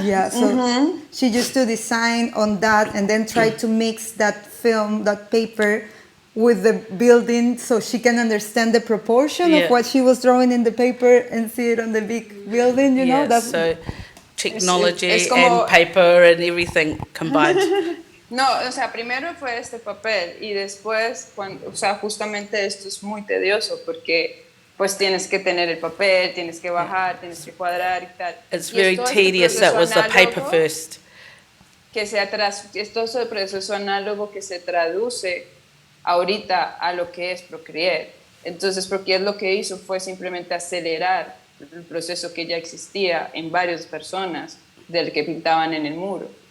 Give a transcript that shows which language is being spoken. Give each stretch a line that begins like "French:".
English: Yeah, so she used to design on that and then try to mix that film, that paper, with the building so she can understand the proportion of what she was drawing in the paper and see it on the big building, you know? That's, so technology
Spanish: es como,
English: and paper and everything combined.
Spanish: No, o sea, primero fue este papel y después, o sea, justamente esto es muy tedioso porque pues tienes que tener el papel, tienes que bajar, tienes que cuadrar y tal.
English: It's very tedious, that was the paper first.
Spanish: Es todo ese proceso análogo que se traduce ahorita a lo que es Procreate. Entonces Procreate lo que hizo fue simplemente acelerar el proceso que ya existía en varias personas del que pintaban en el muro.